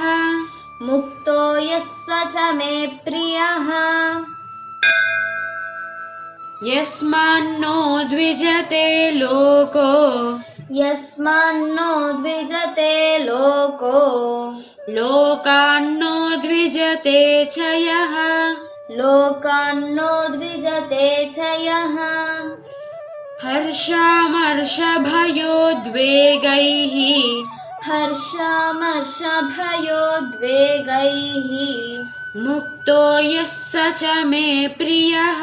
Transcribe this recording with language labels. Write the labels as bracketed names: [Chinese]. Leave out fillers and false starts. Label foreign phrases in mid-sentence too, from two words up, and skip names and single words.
[Sanskrit] ముక్తో యస్స చ మే ప్రియః యస్మాన్నో ద్విజతే లోకో యస్మాన్నో ద్విజతే లోకో లోకాన్నో ద్విజతే చ యః लोकान्नो द्विजते च यः हर्षामर्षभयोद्वेगैः हर्षामर्षभयोद्वेगैः मुक्तो यः स च मे प्रियः